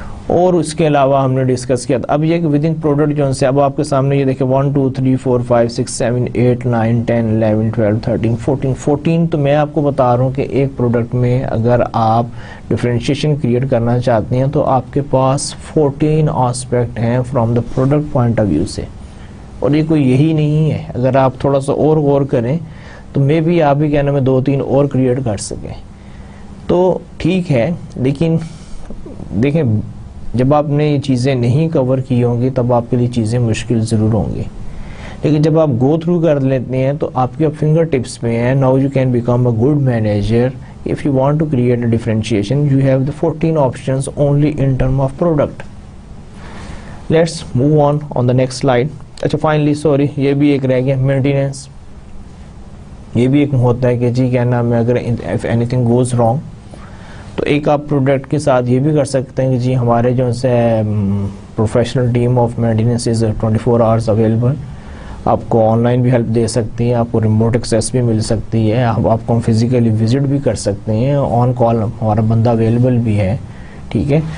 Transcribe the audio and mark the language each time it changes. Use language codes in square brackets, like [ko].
[ur] اور اس کے علاوہ ہم نے ڈسکس کیا تھا اب یہ کہ ود ان پروڈکٹ جو سے اب آپ کے سامنے یہ دیکھیں 1 2 3 4 5 6 7 8 9 10 11 12 13 14 تو میں آپ کو بتا رہا ہوں کہ ایک پروڈکٹ میں اگر آپ ڈفرینشیشن کریٹ کرنا چاہتے ہیں تو آپ کے پاس 14 آسپیکٹ ہیں [en] from the product point of view [ur] سے، اور یہ کوئی یہی نہیں ہے، اگر آپ تھوڑا سا اور غور کریں تو مے بی آپ بھی کہنا میں 2-3 اور کریٹ کر سکیں تو ٹھیک ہے، لیکن دیکھیں جب آپ نے یہ چیزیں نہیں کور کی ہوں گی تب آپ کے لیے چیزیں مشکل ضرور ہوں گی، لیکن جب آپ گو تھرو کر لیتے ہیں تو آپ کے فنگر ٹپس میں ہیں. [en] Now you can become a good manager if you want to create a differentiation. You have the 14 options only in term of product. Let's move on the next slide. [ur] اچھا finally sorry یہ بھی ایک رہ گیا maintenance, یہ بھی ایک ہوتا ہے کہ جی کیا نام ہے اگر [en] if anything goes wrong [ur] تو ایک آپ پروڈکٹ کے ساتھ یہ بھی کر سکتے ہیں کہ جی ہمارے جو سے professional team of maintenance is 24 hours available, آپ کو آن لائن بھی ہیلپ دے سکتی ہیں، آپ کو ریموٹ ایکسیس بھی مل سکتی ہے، آپ کو فزیکلی وزٹ بھی کر سکتے ہیں، آن کال ہمارا بندہ اویلیبل بھی ہے، ٹھیک ہے.